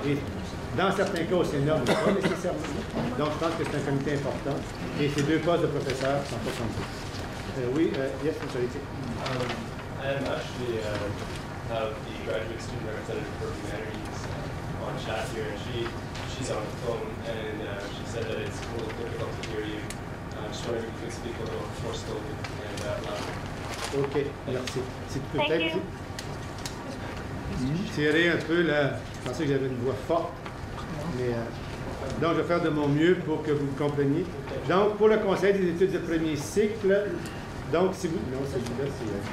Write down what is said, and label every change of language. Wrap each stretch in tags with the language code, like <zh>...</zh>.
<fr>Et dans certains cas au Sénat, mais pas nécessairement. Donc, je pense que c'est un comité important. Et ces 2 postes de professeurs sont pas compris.</fr> <en>Oui, yes, sorry. I am actually have the graduate student representative for humanities on chat here, and she's on the phone, and she said that it's a little difficult to hear you. I'm just wondering if you could speak a little more slowly and louder.</en> <fr>OK, merci. C'est peut-être tirer un peu la... Je pensais que j'avais une voix forte, mais donc je vais faire de mon mieux pour que vous le compreniez. Donc, pour le conseil des études de premier cycle, donc si vous... Non, celui-là, c'est...</fr>